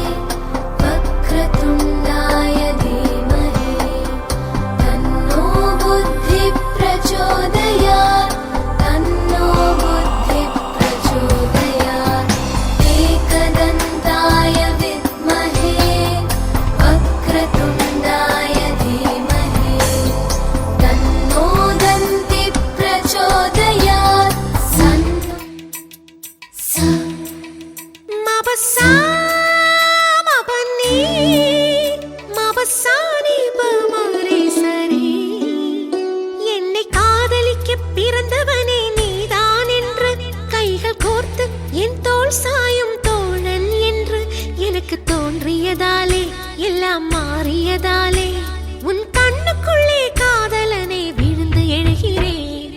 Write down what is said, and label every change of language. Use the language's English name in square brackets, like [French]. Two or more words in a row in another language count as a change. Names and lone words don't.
[Sanskrit] वक्रतुण्डाय धीमहि तन्नो बुद्धिः प्रचोदयात् तन्नो बुद्धिः प्रचोदयात्। एकदन्ताय विद्महे वक्रतुण्डाय धीमहि तन्नो दन्तिः प्रचोदयात्। [Tamil] என்னை காதலிக்க பிறந்தவனே நீதான் என்று கைகள் கோர்த்து என் தோள் சாயும் தோழன் என்று எனக்கு தோன்றியதாலே எல்லாம் மாறியதாலே உன் கண்ணுக்குள்ளே காதலனை விழுந்து எழுகிறேன்.